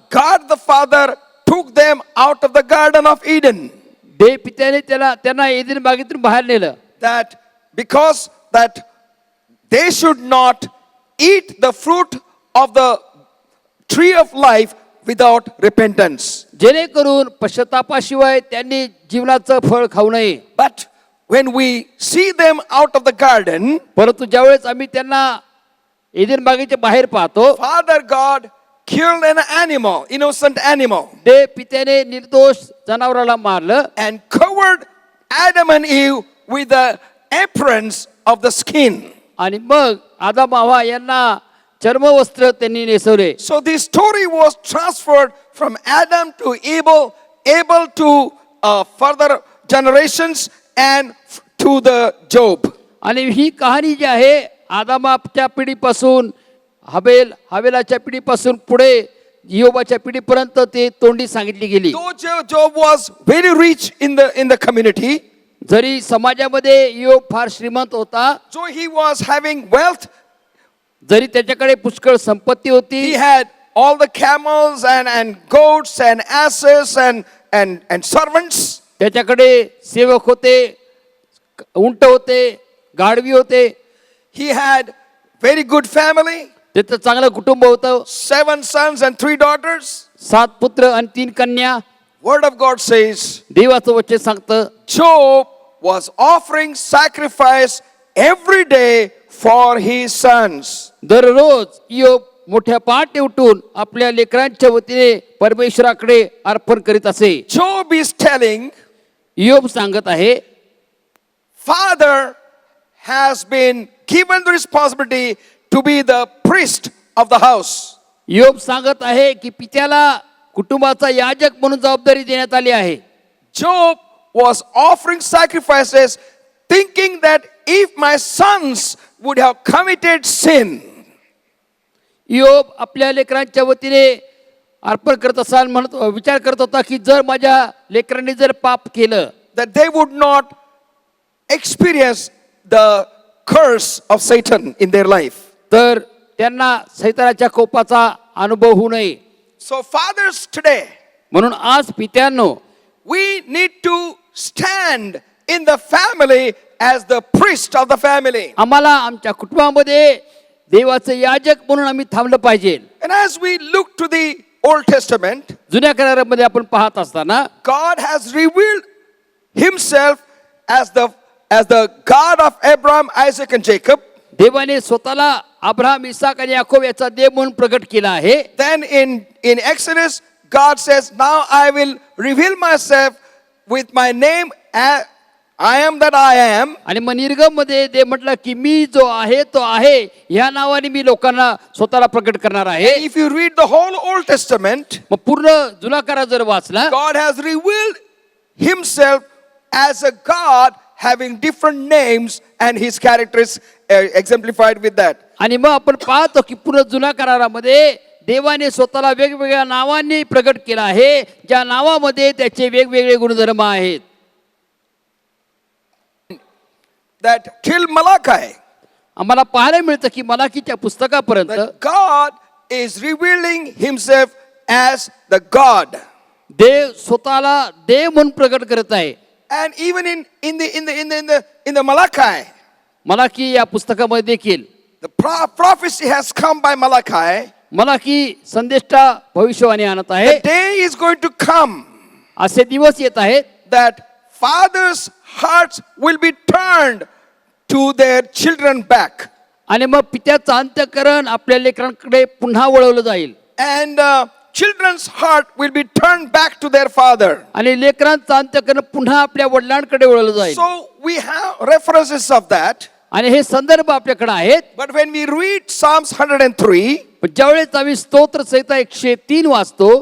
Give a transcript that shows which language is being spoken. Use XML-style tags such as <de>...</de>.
<en>God the Father took them out of the Garden of Eden.</en> <mr>देव पित्याने त्यांना एदेन बागेतून बाहेर नेलं.</mr> <en>That because that they should not eat the fruit of the tree of life without repentance.</en> <mr>जेणेकरून पश्चातापाशिवाय त्यांनी जीवनाचं फळ खाऊ नये.</mr> <en>But when we see them out of the garden,</en> <mr>परंतु ज्यावेळेस आम्ही त्यांना एदेन बागेच्या बाहेर पाहतो,</mr> <en>Father God killed an animal, innocent animal,</en> <mr>देव पित्याने निर्दोष जनावराला मारलं</mr> <en>and covered Adam and Eve with the aprons of the skin.</en> <mr>आणि मग आदाम हवा यांना चर्मवस्त्र त्यांनी नेसवले.</mr> <en>So this story was transferred from Adam to Abel to further generations and to the Job.</en> <mr>आणि ही कहाणी जी आहे आदामाच्या पिढीपासून हवेलाच्या पिढीपासून पुढे योबाच्या पिढीपर्यंत ते तोंडी सांगितली गेली.</mr> <en>Though Job was very rich in the community,</en> <mr>जरी समाजामध्ये योब फार श्रीमंत होता,</mr> <en>so he was having wealth,</en> <mr>जरी त्याच्याकडे पुष्कळ संपत्ती होती,</mr> <en>he had all the camels and goats and asses and servants.</en> <mr>त्याच्याकडे सेवक होते, उंट होते, गाढवी होते,</mr> <en>He had very good family,</en> <mr>त्याचं चांगलं कुटुंब होतं,</mr> <en>7 sons and 3 daughters.</en> <mr>7 पुत्र आणि 3 कन्या.</mr> <en>Word of God says,</en> <mr>देवाचं वचन सांगतं</mr> <en>Job was offering sacrifice every day for his sons.</en> <mr>दररोज योब मोठ्या पहाटे उठून आपल्या लेकरांच्या वतीने परमेश्वराकडे अर्पण करीत असे.</mr> <en>Job is telling,</en> <mr>योब सांगत आहे,</mr> <en>Father has been given the responsibility to be the priest of the house.</en> <mr>योब सांगत आहे की पित्याला कुटुंबाचा याजक म्हणून जबाबदारी देण्यात आली आहे.</mr> <en>Job was offering sacrifices thinking that if my sons would have committed sin,</en> <mr>योब आपल्या लेकरांच्या वतीने अर्पण करत असाल म्हणत विचार करत होता की जर माझ्या लेकरांनी जर पाप केलं</mr> <en>that they would not experience the curse of Satan in their life.</en> <mr>तर त्यांना सैतानाच्या कोपाचा अनुभव होऊ नये.</mr> <en>So fathers today,</en> <mr>म्हणून आज पित्यांनो</mr> <en>we need to stand in the family as the priest of the family.</en> <mr>आम्हाला आमच्या कुटुंबामध्ये देवाचं याजक म्हणून आम्ही थांबलं पाहिजे.</mr> <en>And as we look to the Old Testament,</en> <mr>जुन्या करारामध्ये आपण पाहत असताना</mr> <en>God has revealed himself as the God of Abraham, Isaac and Jacob.</en> <mr>देवाने स्वतःला अब्राहम, इसाक आणि याकोब याचा देव म्हणून प्रकट केला आहे.</mr> <en>Then in Exodus, God says, now I will reveal myself with my name I am that I am.</en> <mr>आणि मग निर्गम मध्ये ते म्हटलं की मी जो आहे तो आहे ह्या नावाने मी लोकांना स्वतःला प्रकट करणार आहे.</mr> <en>If you read the whole Old Testament,</en> <mr>मग पूर्ण जुना करार जर वाचला</mr> <en>God has revealed himself as a God having different names and his characters exemplified with that.</en> <mr>आणि मग आपण पाहतो की पूर्ण जुना करारामध्ये देवाने स्वतःला वेगवेगळ्या नावांनी प्रकट केला आहे, ज्या नावामध्ये त्याचे वेगवेगळे गुणधर्म आहेत.</mr> <en>That till Malachi,</en> <mr>आम्हाला पाहायला मिळतं की मलाकीच्या पुस्तकापर्यंत</mr> <en>that God is revealing himself as the God.</en> <mr>देव स्वतःला देव म्हणून प्रकट करत आहे.</mr> <en>And even in the Malachi,</en> <mr>Malachi या पुस्तकामध्ये देखील</mr> <en>the prophecy has come by Malachi.</en> <mr>Malachi संदेष्टा भविष्यवाणी आणत आहे.</mr> <en>The day is going to come</en> <mr>असे दिवस येत आहेत</mr> <en>that fathers' hearts will be turned to their children back.</en> <mr>आणि मग पित्याचं अंतःकरण आपल्या लेकरांकडे पुन्हा वळवलं जाईल.</mr> <en>And children's heart will be turned back to their father.</en> <mr>आणि लेकरांचं अंतःकरण पुन्हा आपल्या वडिलांकडे वळवलं जाईल.</mr> <en>So we have references of that.</en> <mr>आणि हे संदर्भ आपल्याकडे आहेत.</mr> <en>But when we read Psalms 103,</en> <mr>पण ज्यावेळेस आम्ही स्तोत्र संहिता 103 वाचतो,</mr>